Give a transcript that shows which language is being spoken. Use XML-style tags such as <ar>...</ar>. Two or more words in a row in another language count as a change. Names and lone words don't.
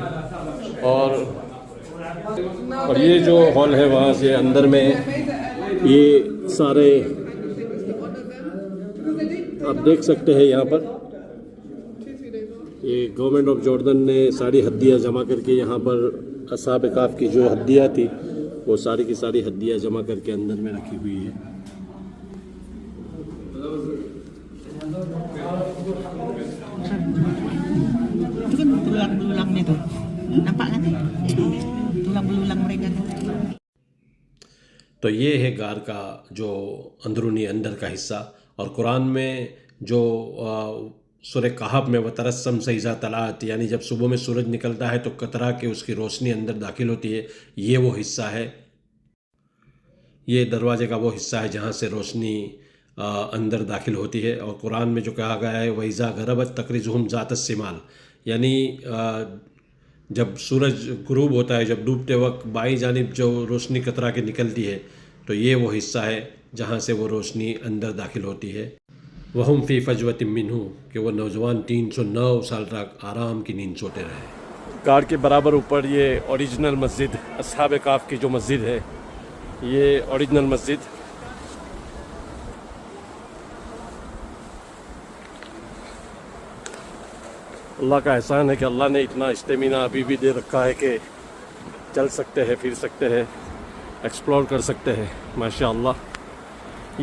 <hi>और ये जो हॉल है वहाँ से अंदर में ये सारे आप देख सकते हैं, यहाँ पर ये</hi> <en>Government of Jordan</en> <hi>ने सारी हद्दियाँ जमा करके यहाँ पर अस्हाब काफ की जो हद्दियाँ थी वो सारी की सारी हद्दियाँ जमा करके अंदर में रखी हुई है।</hi> <id>Itu kan belulang-belulangnya tuh, nampak kan? Tulang-belulang mereka tuh.</id> <hi>तो ये है गार का जो अंदरूनी अंदर का हिस्सा। और कुरान में जो सूरह कहफ में</hi> <ar>وترى الشمس إذا طلعت,</ar> <hi>यानी जब सुबह में सूरज निकलता है तो कतरा के उसकी रोशनी अंदर दाखिल होती है, ये वो हिस्सा है। ये दरवाजे का वो हिस्सा है जहाँ से रोशनी अंदर दाखिल होती है। और कुरान में जो कहा गया है</hi> <ar>وإذا غربت تقرضهم ذات الشمال,</ar> <hi>यानी जब सूरज गुरूब होता है, जब डूबते वक्त बाई जानिब जो रोशनी कतरा के निकलती है, तो ये वो हिस्सा है जहाँ से वो रोशनी अंदर दाखिल होती है।</hi> <ar>وهم في فجوة منه,</ar> <hi>कि वो नौजवान 309 साल तक आराम की नींद सोते रहे। गार के बराबर ऊपर ये ओरिजिनल मस्जिद अस्हाब काफ की जो मस्जिद है, ये ओरिजिनल मस्जिद। अल्लाह का एहसान है कि अल्लाह ने इतना स्टेमिना अभी भी दे रखा है कि चल सकते हैं, फिर सकते हैं, एक्सप्लोर कर सकते हैं, माशाअल्लाह।</hi>